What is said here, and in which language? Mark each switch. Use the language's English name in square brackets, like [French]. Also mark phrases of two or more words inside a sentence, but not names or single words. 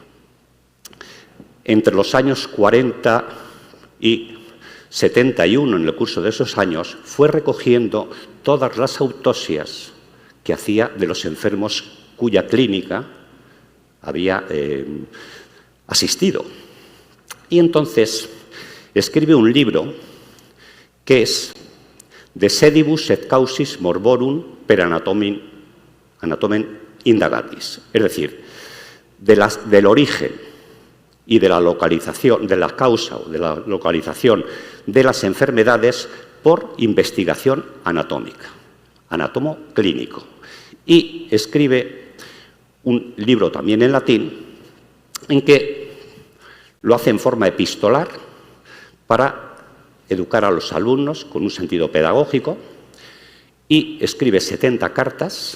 [Spanish] entre los años 40 y 71, en el curso de esos años, fue recogiendo todas las autopsias que hacía de los enfermos cuya clínica había asistido. Y entonces escribe un libro que es De sedibus et causis morborum per anatomen indagatis, es decir, del origen y de la localización, de la causa o de la localización de las enfermedades por investigación anatómica, anatomo clínico. Y escribe un libro también en latín en que lo hace en forma epistolar para educar a los alumnos con un sentido pedagógico y escribe 70 cartas.